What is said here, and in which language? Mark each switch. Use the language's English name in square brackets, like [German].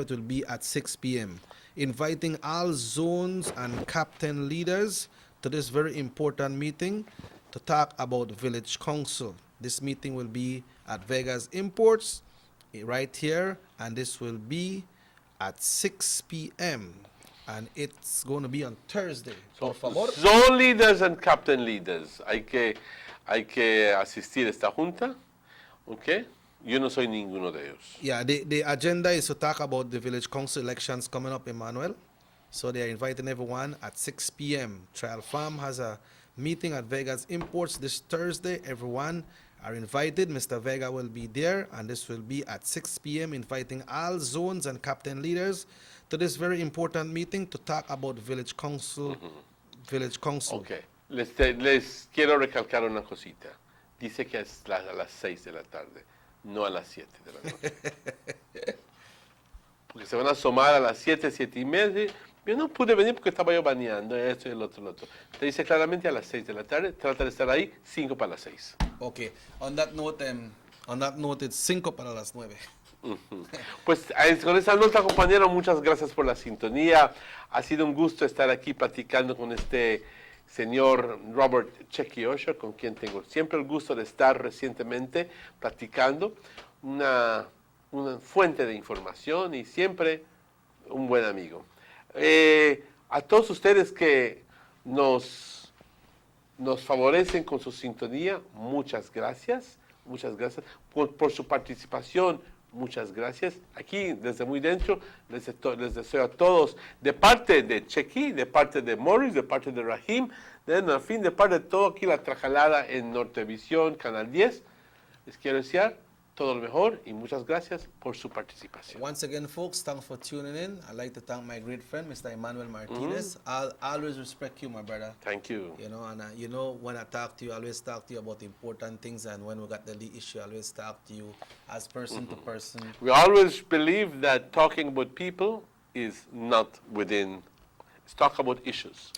[English] It will be at 6 p.m. Inviting all zones and captain leaders to this very important meeting to talk about Village Council. This meeting will be at Vega's Imports right here, and this will be at 6 p.m. and it's going to be on Thursday. [Spanish] Por favor. [English] Zone leaders and captain leaders. [Spanish] Hay que asistir a esta junta. ¿Ok? Yo no soy ninguno de ellos. [English] Yeah, the agenda is to talk about the village council elections coming up, Emmanuel. So they are inviting everyone at 6 p.m. Trial Farm has a meeting at Vega's Imports this Thursday. Everyone are invited. Mr. Vega will be there, and this will be at 6 p.m., inviting all zones and captain leaders to this very important meeting to talk about village council. Village council. [Spanish] Ok. Les quiero recalcar una cosita. Dice que es a las 6 de la tarde, no a las 7 de la noche. Porque se van a asomar a las 7, 7 y media, Yo no pude venir porque estaba yo bañando, esto y el otro. Te dice claramente a las 6 de la tarde, trata de estar ahí 5 para las 6. [English] Okay. On that note, it's 5 para las 9. [Spanish] Pues con esa nota, compañero, muchas gracias por la sintonía. Ha sido un gusto estar aquí platicando con este señor Robert Checky Usher, con quien tengo siempre el gusto de estar recientemente platicando. Una fuente de información y siempre un buen amigo. A todos ustedes que nos favorecen con su sintonía, muchas gracias por su participación. Muchas gracias. Aquí, desde muy dentro, les deseo a todos, de parte de Checky, de parte de Morris, de parte de Rahim, de parte de todo aquí la trajalada en Nortevisión, Canal 10, les quiero desear todo lo mejor y muchas gracias por su participación. [English] Once again, folks, thanks for tuning in. I'd like to thank my great friend, Mr. Emmanuel Martinez. I always respect you, my brother. Thank you. You know, and you know, when I talk to you, I always talk to you about important things, and when we got the lead issue, I always talk to you as person to person. We always believe that talking about people is not within, it's talk about issues.